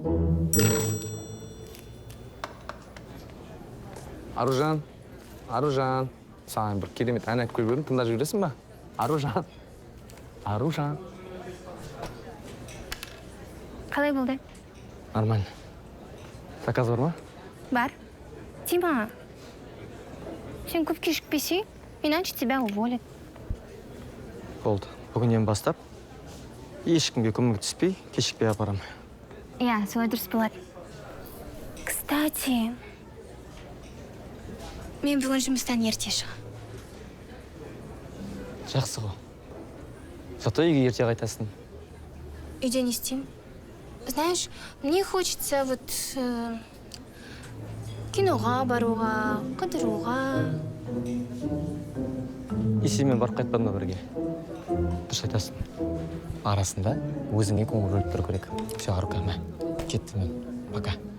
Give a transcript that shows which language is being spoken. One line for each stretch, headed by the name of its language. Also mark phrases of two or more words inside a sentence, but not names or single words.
Kazakh: Аружан, саған бір керемет ән айтып көріп едім, тыңдап жүресің ба? Аружан. Қалай болды? Нормально. Заказ бар ма? Бар. Тима, сен көп кешікпесей,
Russian: иначе тебя уволят.
Kazakh: Болды. Бүгіннен бастап ешкімге көмектеспей, кешікпей апарам. Иә, солай дұрыс болады. Кстати, мен бүгін жұмыстан ерте шығам. Жақсы ғой. Зато үйге ерте қайтасың. Үйде не істеймін?
Russian: Знаешь, мне хочется вот
Kazakh: киноға баруға, қыдыруға. Есеймен барып қайтпадың ба бірге? Дұрыс айтасың. Арасында өзіңе көңіл бөліп тұру керек. Все, Арука, мә. Кеттім мен. Пока.